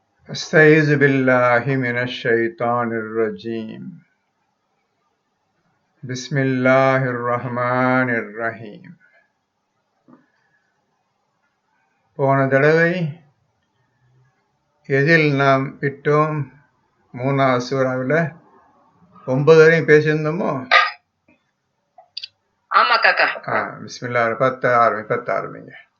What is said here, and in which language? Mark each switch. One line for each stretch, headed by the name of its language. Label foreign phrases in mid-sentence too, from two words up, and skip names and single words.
Arabic: أستعيذ بالله من الشيطان الرجيم بسم الله الرحمن الرحيم.
Tamil: போன தடவை எதில் நாம் விட்டோம்? மூணாவது சூறாவில் 9 வரையும் பேசியிருந்தோமோ? ஆமா காக்கா. பிஸ்மில்லா 10 ஆரம்பிங்க.